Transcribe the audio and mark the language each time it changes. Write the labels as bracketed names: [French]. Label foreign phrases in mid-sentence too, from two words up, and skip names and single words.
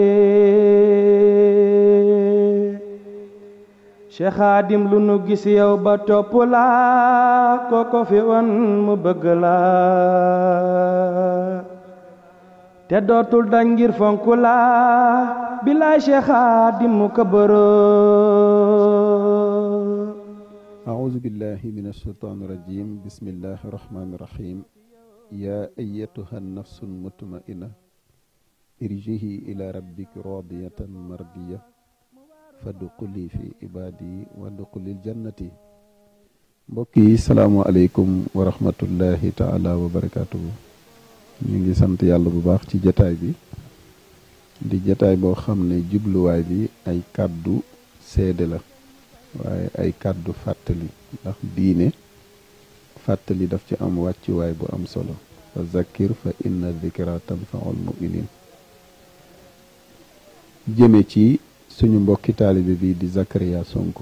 [Wolof] Cheikh Khadim lu nu gis yow ba topp la ko fi won mu bëgg la te dootul dañ ngir fonk la bilaay Cheikh Khadim mu kabaro. [Arabic] أعوذ بالله من الشيطان الرجيم بسم الله الرحمن الرحيم يا أيتها النفس المطمئنة ارجعي إلى ربك راضية مرضية فادخلي في عبادي وادخلي الجنة. [Wolof] mbokk yi [Arabic] السلام عليكم ورحمة الله تعالى وبركاته. [Wolof] ñu ngi sant yàlla bu baax ci jataay bi di jataay boo xam ne jubluwaay bi ay kàddu seede la waaye ay kàddu fàttali ndax diine fàttali daf ci am wàccuwaay bu am solo [Arabic] فذكر فإن الذكرى تنفع المؤمنين [Wolof] jëme ci suñu mbokki taalibe bi di Zakaria Sonko.